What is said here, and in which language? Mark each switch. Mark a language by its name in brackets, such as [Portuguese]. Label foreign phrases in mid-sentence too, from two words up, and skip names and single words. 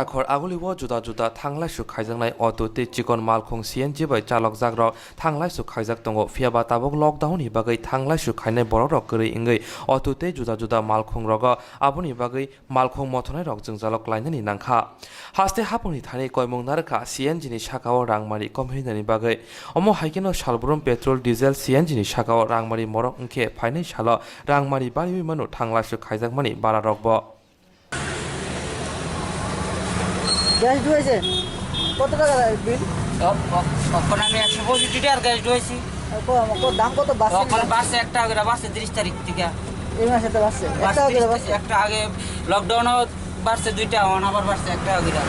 [Kok Borok] खर आगुलिबो जुदा जुदा थांलाय सु खायजांनाय अटो ते चिकन मालखं सीएनजी बै चालक जाग्रा थांलाय सु खायजाक दंगो फियाबा ताबक लकडाउन नि बागै थांलाय सु खायनाय बररक गरै इंगै अटो ते जुदा जुदा मालखं रग आबुनि बागै मालखं मथनाय रक जों जालक लायनानि नांखा हास्ते हापुनि थाने कयमं नारखा सीएनजी नि शाकाव रांमारि कमहिनानि बागै अमो हाइकेनो सालब्रुम पेट्रोल डिजेल सीएनजी नि शाकाव रांमारि मरक अंखे फाइनाय साल रांमारि बारि मानु थांलाय सु खायजाक मानि बारा रकब [Bangla] গ্যাস ঢুয়েছে কত টাকা বিল? তখন আমি 165 টাকার গ্যাস ঢুয়েছি। দাম কত বাড়ছে? তখন বাড়ছে 1 টাকা করে বাড়ছে 30 তারিখ থেকে। এই মাসে তো বাড়ছে 1 টাকা করে বাড়ছে। একটা আগে লকডাউনও বাড়ছে 2 টাকা, এখন আবার বাড়ছে 1 টাকা করে।